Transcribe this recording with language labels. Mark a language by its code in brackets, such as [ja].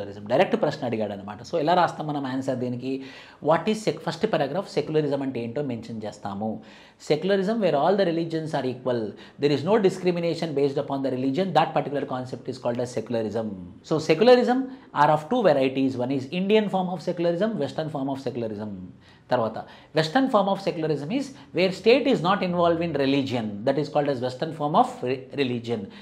[te] Direct ప్రశ్న అడిగాడు అనమాట. సో ఎలా రాస్తాం మనం ఆన్సర్ దీనికి? What is first paragraph secularism అంటే ఏంటో మెన్షన్ చేస్తాము. [en] Secularism where all the religions are equal, there is no discrimination based upon the religion, that particular concept is called as secularism. So secularism are of two varieties. One is Indian form of secularism, Western form of secularism. తర్వాత western form of secularism is where state is not involve in religion, that is called as western form of religion.